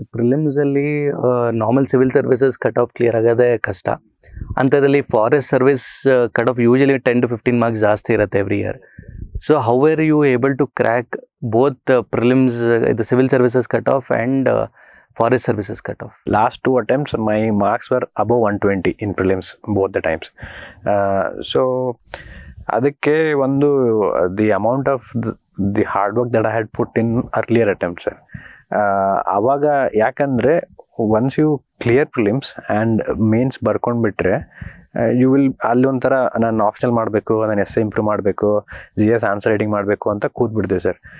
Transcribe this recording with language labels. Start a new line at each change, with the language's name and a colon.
Kannada: ಪ್ರಿಲಿಮ್ಸಲ್ಲಿ normal civil services cut off clear ಆಗೋದೇ ಕಷ್ಟ. ಅಂಥದ್ರಲ್ಲಿ forest service cut off usually 10 to 15 marks ಜಾಸ್ತಿ ಇರುತ್ತೆ
English: Every year. So how are you able to crack both prelims, ಇದು civil services cut off and forest services cut off? Last 2 attempts my marks were above 120 in prelims both the times. So
Kannada: ಅದಕ್ಕೆ ಒಂದು
English: The amount of the hard work that I had put in earlier attempts sir.
Kannada: ಆವಾಗ ಯಾಕಂದರೆ
English: once you clear prelims and mains
Kannada: ಬರ್ಕೊಂಡ್ಬಿಟ್ರೆ you will ಅಲ್ಲಿ ಒಂಥರ ನಾನು optional ಮಾಡಬೇಕು, ನಾನು essay improve ಮಾಡಬೇಕು, GS ಆನ್ಸರ್ ರೈಟಿಂಗ್ ಮಾಡಬೇಕು ಅಂತ ಕೂತ್ಬಿಡ್ತೀವಿ ಸರ್.